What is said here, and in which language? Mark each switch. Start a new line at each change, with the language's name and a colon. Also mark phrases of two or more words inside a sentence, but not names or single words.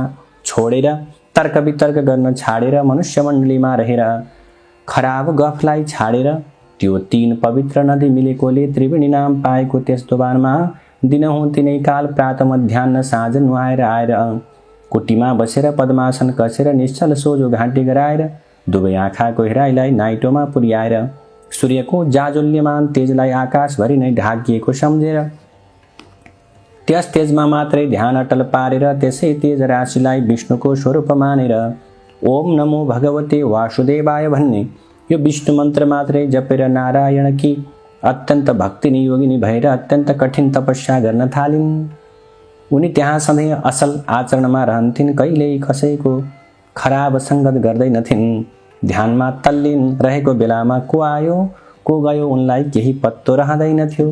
Nepali: छोडेर तर्क वितर्क गर्न छाडेर मनुष्यमण्डलीमा रहेर खराब गफलाई छाडेर त्यो 3 पवित्र नदी मिलेकोले त्रिवेणी नाम पाएको त्यस दोभानमा दिनहुँ तिनै काल प्रातः मध्याह्न साँझ नुहाएर आएर कुटीमा बसेर पद्मासन कसेर निश्चल सोझो घाँटी गराएर दुवै आँखाको हेराइलाई नाइटोमा पुर्याएर सूर्यको जाजोल्यमान तेजलाई आकाशभरि नै ढाकिएको सम्झेर त्यस तेजमा मात्रै ध्यान अटल पारेर त्यसै तेज राशिलाई विष्णुको स्वरूप मानेर
Sanskrit: ओम नमो भगवते वासुदेवाय
Nepali: भन्ने यो विष्णु मन्त्र मात्रै जपेर नारायणकी अत्यन्त भक्ति नियोगिनी भएर अत्यन्त कठिन तपस्या गर्न थालिन्। उनी त्यहाँ सधैँ असल आचरणमा रहन्थिन्। कहिल्यै कसैको खराब सङ्गत गर्दैनथिन्। ध्यानमा तल्लीन रहेको बेलामा को आयो को गयो उनलाई केही पत्तो रहँदैनथ्यो।